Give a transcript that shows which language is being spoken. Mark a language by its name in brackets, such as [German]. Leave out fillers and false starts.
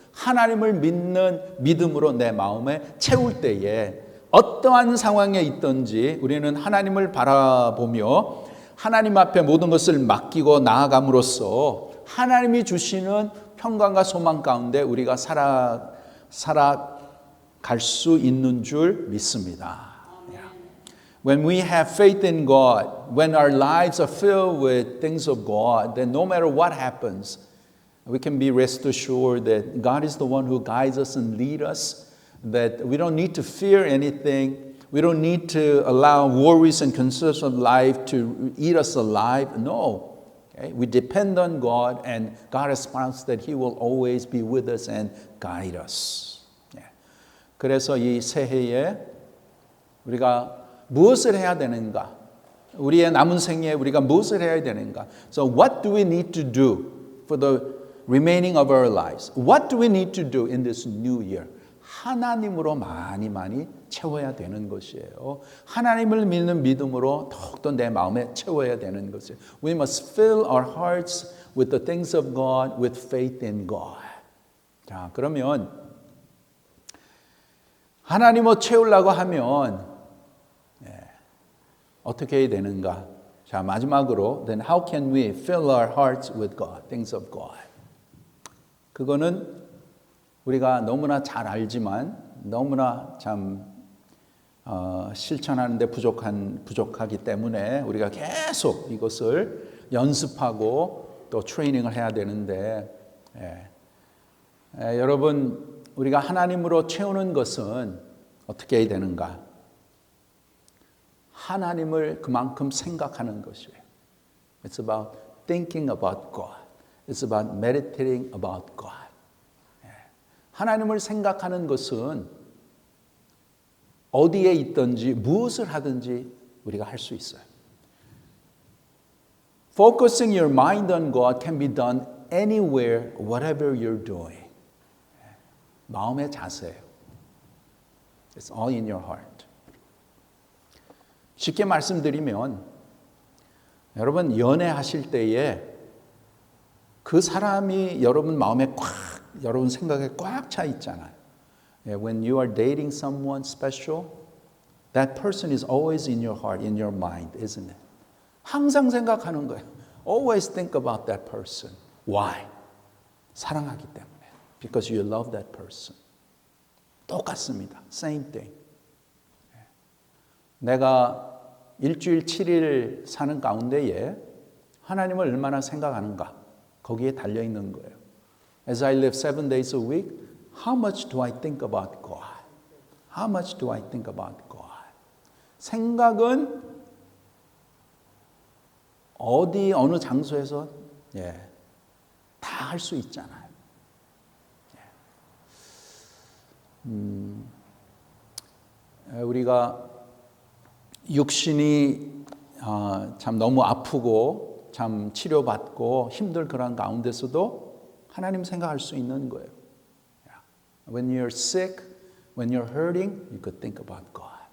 [Korean] 하나님을 믿는 믿음으로 내 마음에 채울 때에 어떠한 상황에 있든지 우리는 하나님을 바라보며 하나님 앞에 모든 것을 맡기고 나아감으로써 하나님이 주시는 평강과 소망 가운데 우리가 살아갈 수 있는 줄 믿습니다. [English] When we have faith in God, when our lives are filled with things of God, then no matter what happens, we can be rest assured that God is the one who guides us and leads us, that we don't need to fear anything. We don't need to allow worries and concerns of life to eat us alive. No. Okay? We depend on God, and God has promised that He will always be with us and guide us. [Korean] 그래서 이 새해에 우리가 무엇을 해야 되는가? 우리의 남은 생에 우리가 무엇을 해야 되는가? [English] So what do we need to do for the remaining of our lives? What do we need to do in this new year? [Korean] 하나님으로 많이 채워야 되는 것이에요. 하나님을 믿는 믿음으로 더욱더 내 마음에 채워야 되는 것이에요. We must fill our hearts with the things of God, with faith in God. 자, 그러면 하나님을 채우려고 하면 어떻게 해야 되는가? 자, 마지막으로 [English] then how can we fill our hearts with God, things of God? [Korean] 그거는 우리가 너무나 잘 알지만 너무나 참 실천하는데 부족하기 때문에 우리가 계속 이것을 연습하고 또 트레이닝을 해야 되는데 여러분 우리가 하나님으로 채우는 것은 어떻게 해야 되는가? 하나님을 그만큼 생각하는 것이에요. [English] It's about thinking about God. It's about meditating about God. [Korean] 하나님을 생각하는 것은 어디에 있든지 무엇을 하든지 우리가 할 수 있어요. [English] Focusing your mind on God can be done anywhere, whatever you're doing. [Korean] 마음의 자세예요. [English] It's all in your heart. [Korean] 쉽게 말씀드리면 여러분 연애하실 때에 그 사람이 여러분 마음에 여러분 생각에 꽉 차 있잖아요. [English] When you are dating someone special, that person is always in your heart, in your mind, isn't it? [Korean] 항상 생각하는 거예요. [English] Always think about that person. Why? [Korean] 사랑하기 때문에. [English] Because you love that person. [Korean] 똑같습니다. [English] Same thing. [Korean] 내가 일주일 7일 사는 가운데에 하나님을 얼마나 생각하는가? 거기에 달려있는 거예요. [English] As I live 7 days a week, how much do I think about God? How much do I think about God? [Korean] 생각은 어느 장소에서 다 할 수 있잖아요. 우리가 육신이 참 너무 아프고 참 치료받고 힘들 그런 가운데서도 하나님 생각할 수 있는 거예요. [English] When you're sick, when you're hurting, you could think about God.